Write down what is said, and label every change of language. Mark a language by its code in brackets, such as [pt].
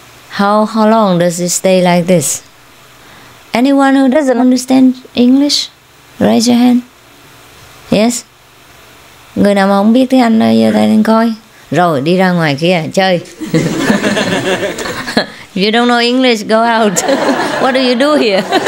[en] How long does it stay like this? Anyone who doesn't understand English, raise your hand. Yes? [vi] Người nào mà không biết tiếng Anh giơ tay lên coi. Rồi đi ra ngoài kia chơi. [en] If you don't know English, go out. What do you do here?